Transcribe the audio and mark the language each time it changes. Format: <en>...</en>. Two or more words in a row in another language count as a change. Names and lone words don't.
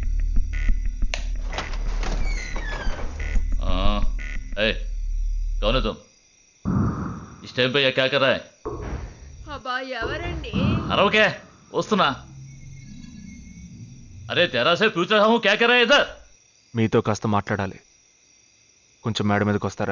<hi>कौन है तुम? इस टाइम पे ये क्या कर रहा है?</hi> <te>అబ్బా ఎవరండి? अरे వస్తున్నా.</te> <hi>अरे तेरा से पूछ रहा हूं क्या कर रहा है इधर?</hi> <te>మీతో కాస్త మాట్లాడాలి. కొంచెం మేడ మీదకి వస్తారా?</te>